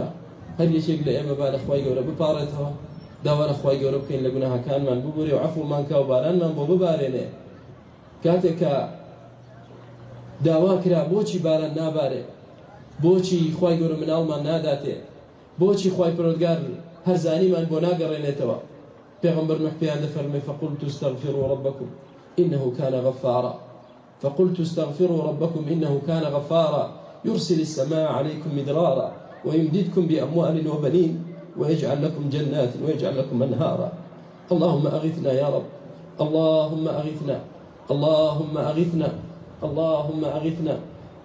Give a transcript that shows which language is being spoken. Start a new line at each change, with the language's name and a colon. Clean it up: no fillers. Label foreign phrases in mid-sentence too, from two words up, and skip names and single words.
Central Kurdish: هەر یەکێک لە ئێمە با لە خوای گەورە بپاڕێتەوە، داوەرە خوای گەورە بکەین لە گوناهەکانمان ببورێ و عەفومان کە و بارانمان بۆ ببارێنێ. کاتێک کە داوا کرا بۆچی باران نابارێ، بۆچی خوای گەورە مناڵمان ناداتێ، بۆچی خوای پەروەردگار هەرزانیمان بۆ ناگەڕێنێتەوە، پێغەمبەر نوح پێیان دەفەرمێ
Arabic: فقلت استغفروا ربكم إنه كان غفارا، فقلت استغفروا ربكم إنه كان غفارا يرسل السماء عليكم مدرارا ويمددكم بأموال وبنين ويجعل لكم جنات ويجعل لكم أنهارا. اللهم أغثنا يا رب، اللهم أغثنا، اللهم أغثنا، اللهم أغثنا.